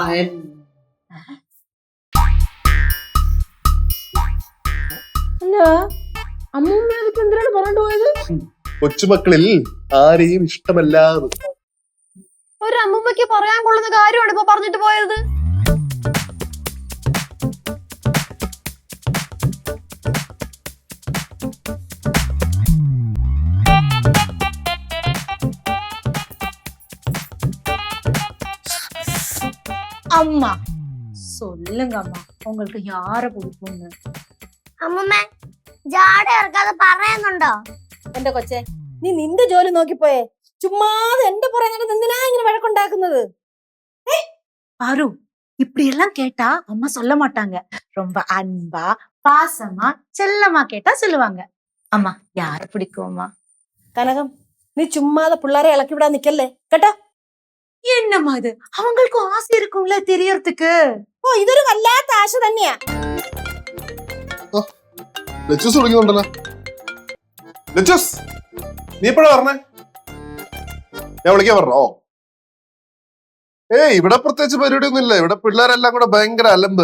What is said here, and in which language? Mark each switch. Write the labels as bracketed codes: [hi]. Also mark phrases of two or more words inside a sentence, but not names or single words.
[ml] അല്ല അമ്മൂമ്മ അതിപ്പോ എന്തിനാണ് പറഞ്ഞിട്ട് പോയത്? കൊച്ചുമക്കളിൽ ആരെയും ഇഷ്ടമല്ല. ഒരു അമ്മൂമ്മയ്ക്ക് പറയാൻ കൊള്ളുന്ന കാര്യമാണ് ഇപ്പൊ പറഞ്ഞിട്ട് പോയത്. [ta] அம்மா சொல்லுங்க அம்மா, உங்களுக்கு யார பிடிக்கும்னு? [ml] അമ്മൂമ്മ ജാട ഇറക്കാതെ പറയുന്നുണ്ടോ? എന്റെ കൊച്ചെ, നീ നിന്റെ ജോലി നോക്കിപ്പോയേ. ചുമ്മാതെ എന്റെ പുറകെ എന്തിനാ ഇങ്ങനെ വഴക്കുണ്ടാക്കുന്നത്? [ta] பாரு, இப்படி எல்லாம் கேட்டா அம்மா சொல்ல மாட்டாங்க. ரொம்ப அன்பா பாசமா செல்லமா கேட்டா சொல்லுவாங்க. அம்மா யார பிடிக்கும் அம்மா? [ml] കനകം, നീ ചുമ്മാതെ പിള്ളേരെ ഇളക്കി വിടാൻ നിക്കല്ലേ കേട്ടോ. [ta] என்னம்மா இது, அவங்களுக்கும் ஆசை இருக்கும்ல தெரியறதுக்கு. [ml] ഓ, ഇതൊരു വല്ലാത്ത ആശ തന്നെയാ. ലച്ചൂസ് വിളിക്കുന്നുണ്ടല്ലോ. ലച്ചൂസ്, നീ എപ്പോഴാ പറഞ്ഞേ? ഞാൻ വിളിക്കാൻ പറഞ്ഞോ? ഇവിടെ പ്രത്യേകിച്ച് പരിപാടി ഒന്നും ഇല്ല. ഇവിടെ പിള്ളേരെല്ലാം കൂടെ ഭയങ്കര അലമ്പ്.